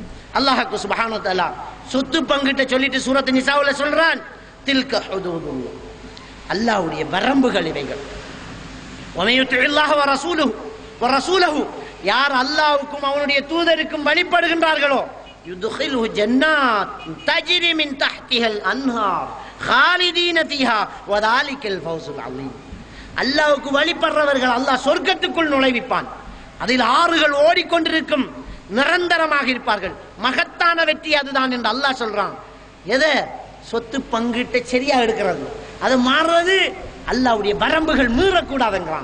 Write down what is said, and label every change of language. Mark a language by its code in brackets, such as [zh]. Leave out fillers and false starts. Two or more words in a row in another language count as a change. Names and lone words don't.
[ta] அல்லாஹ் [ar] سبحانه وتعالى [ta] சொத்து பங்குட்ட சொல்லிட்டு சூரத் நிசாவுல சொல்றான், [ar] تلك حدود الله, [ta] அல்லாஹ்வுடைய வரம்புகள் இவைகள். [ar] ومن يطع الله ورسوله, [ta] யார் அல்லாஹ்வுக்கும் அவனுடைய தூதருக்கும் வழிபடுகின்றார்களோ [ar] يدخله جنات تجري من تحتها الأنهار, خالدين فيها وذلك الفوز العظيم. [ta] அல்லாஹ்வுக்கு வழிபடுறவர்கள் அல்லாஹ் சொர்க்கத்துக்குள் நுழைவிப்பான். அதில் ஆறுகள் ஓடிக்கொண்டிருக்கும், நிரந்தரமாக இருப்பார்கள். மகத்தான வெற்றி அதுதான் என்று அல்லாஹ் சொல்றான். எதை? சொத்து பங்கிட்ட சரியா எடுக்கிறது, அது மாறுறது அல்லாஹ்வுடைய வரம்புகள் மீறக்கூடாதுங்கிறான்.